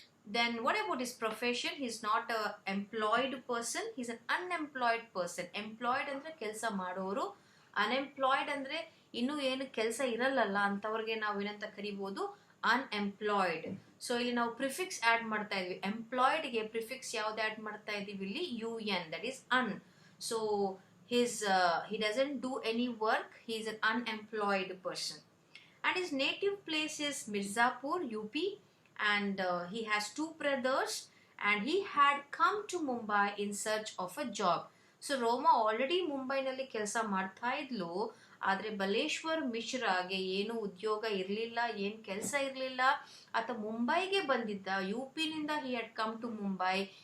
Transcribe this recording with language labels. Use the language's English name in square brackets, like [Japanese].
[English] Then what about his profession? He's not an employed person, he's an unemployed person. [Kannada] Employed andre kelsa madoru, unemployed andre innu ಏನು ಕೆಲಸ ಇರಲ್ಲಲ್ಲ ಅಂತವರಿಗೆ ನಾವು ಏನಂತ ಕರಿಬಹುದು, unemployed. So ಇಲ್ಲಿ ನಾವು ಪ್ರಿಫಿಕ್ಸ್ ಆಡ್ ಮಾಡ್ತಾ ಇದೀವಿ. ಎಂಪ್ಲಾಯ್ಡ್ ಗೆ ಪ್ರಿಫಿಕ್ಸ್ ಯಾವ್ದು ಆಡ್ ಮಾಡ್ತಾ ಇದೀವಿ ಇಲ್ಲಿ? [English] UN, that is un. So he doesn't do any work, he is an unemployed person. And his native place is Mirzapur, UP. And he has two brothers and he had come to Mumbai in search of a job. [Kannada] So Roma already Mumbai nalli kelsa ಮಾಡ್ತಾ ಇದ್ಲು, ಆದರೆ ಬಲೇಶ್ವರ್ ಮಿಶ್ರಾಗೆ ಏನು ಉದ್ಯೋಗ ಇರಲಿಲ್ಲ, ಏನು ಕೆಲಸ ಇರಲಿಲ್ಲ. ಆತ ಮುಂಬೈಗೆ ಬಂದಿದ್ದ, UP-ನಿಂದ [English] he had come to Mumbai.